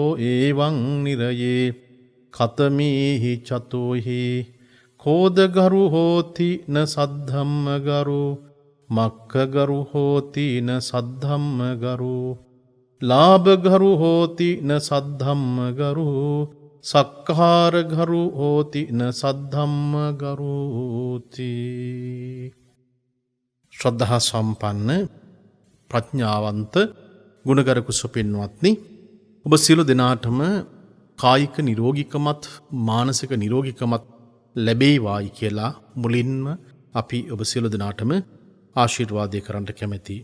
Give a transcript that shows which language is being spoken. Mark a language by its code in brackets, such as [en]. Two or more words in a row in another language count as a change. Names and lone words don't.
[pi] එවං නිරයේ ඛතමේහි චතුහි කෝදගරු හෝති න සද්ධම්මගරු මක්ඛගරු හෝති න සද්ධම්මගරු ලාභගරු හෝති න සද්ධම්මගරු සක්කාරගරු හෝති න සද්ධම්මගරුති. [si] ශ්‍රද්ධා සම්පන්න ප්‍රඥාවන්ත ගුණගරුක සුපින්වත්නි, ඔබ සියලු දෙනාටම කායික නිරෝගීකමත් මානසික නිරෝගීකමත් ලැබේවායි කියලා මුලින්ම අපි ඔබ සියලු දෙනාටම ආශිර්වාදය කරන්න කැමැතියි.